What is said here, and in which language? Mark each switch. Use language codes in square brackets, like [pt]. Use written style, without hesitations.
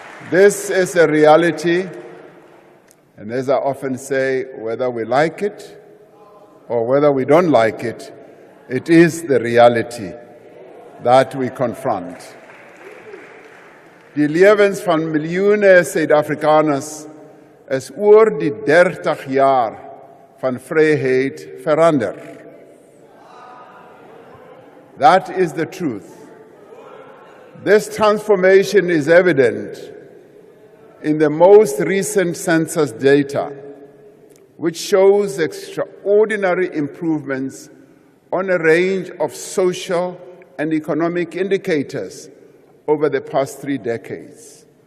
[en] This is a reality, and as I often say, whether we like it or whether we don't like it, it is the reality that we confront. [af] Die lewens van miljoene Suid-Afrikaners is oor die 30 jaar van vryheid verander. [en] That is the truth. This transformation is evident in the most recent census data, which shows extraordinary improvements on a range of social and economic indicators over the past 3 decades.